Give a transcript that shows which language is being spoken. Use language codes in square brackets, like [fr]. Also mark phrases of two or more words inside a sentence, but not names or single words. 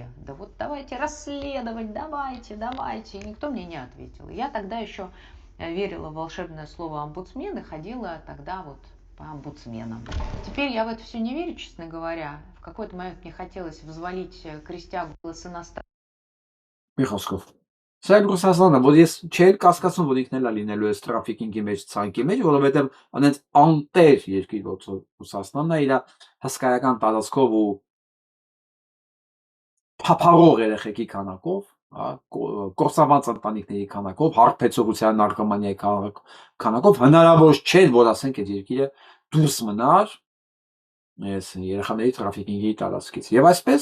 [ru] Да вот давайте расследовать, давайте. И никто мне не ответил. Я тогда еще верила в волшебное слово омбудсмен и ходила тогда вот по омбудсменам. Теперь я в это все не верю, честно говоря. В какой-то момент мне хотелось взвалить крестьян с иностранцев. [hy] Միխոսկով։ Սա Ռուսաստանը, որ ես չէի կասկածում, որ ինքն էլ է լինելու է տրաֆիկինգի մեջ, ցանկի մեջ, որովհետև անենց անտեր երկիր ոնց Ռուսաստանն է իր հսկայական տարածքով ու փափարող երեխեքի քանակով, կորսաված ընտանիքների քանակով, հարբեցողության նարկոմանիայի քանակով հնարավոր չէր, որ ասենք այդ երկիրը դուրս մնար այս երեխաների տրաֆիկինգի տարածքից։ Եվ այսպես